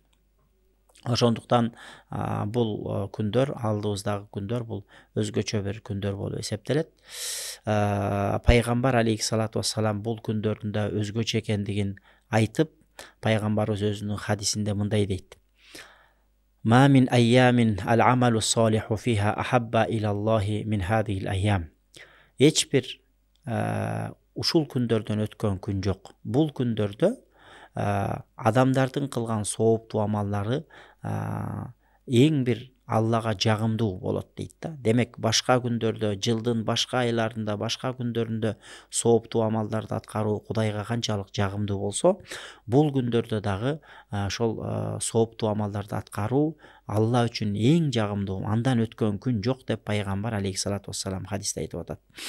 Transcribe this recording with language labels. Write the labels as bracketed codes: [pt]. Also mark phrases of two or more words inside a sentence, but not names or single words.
[ky] Ошондуктан бул күндөр, алдыбыздагы күндөр бул өзгөчө бир күндөр болуп эсептелет. Пайгамбар [ar] عليه الصلاة والسلام [ky] бул күндөрдүн да өзгөчө экендигин айтып, пайгамбарыбыз өзүнүн хадисинде мындай дейт: [ar] "ما من أيام العمل الصالح فيها أحب إلى الله من هذه الأيام." [ky] Эч бир ушул күндөрдөн өткөн күн жок. Бул күндөрдө адамдардын кылган сowуптуу амалдары эң бир Аллага жагымдуу болот дейт да. Демек башка күндөрдө, жылдын башка айларында, башка күндөрүндө сowуптуу амалдарды аткаруу Кудайга канчалык жагымдуу болсо, бул күндөрдө дагы ошол сowуптуу амалдарды аткаруу Алла үчүн эң жагымдуу, андан өткөн күн жок деп пайгамбар [ar] عليه الصلاة والسلام [ky] хадисте айтып атат.